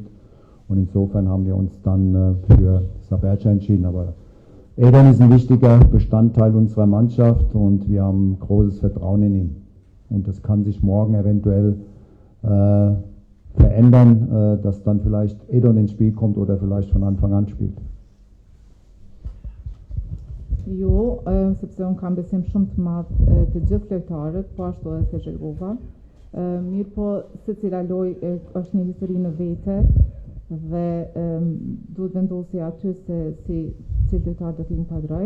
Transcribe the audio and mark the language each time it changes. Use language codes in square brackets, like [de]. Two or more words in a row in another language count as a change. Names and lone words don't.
[de] Und insofern haben wir uns dann für Zaberxha entschieden. Aber Edon ist ein wichtiger Bestandteil unserer Mannschaft und wir haben großes Vertrauen in ihn. Und das kann sich morgen eventuell verändern, dass dann vielleicht Edon ins Spiel kommt oder vielleicht von Anfang an spielt. [sq] Jo, sepse unë kam besim shumë të madh të gjithë lojtarët, po ashtu edhe te Zhagrova. Mirë po, secila lojë është një histori në vete dhe duhet vendosi aty se si lojtar do të inkuadroj.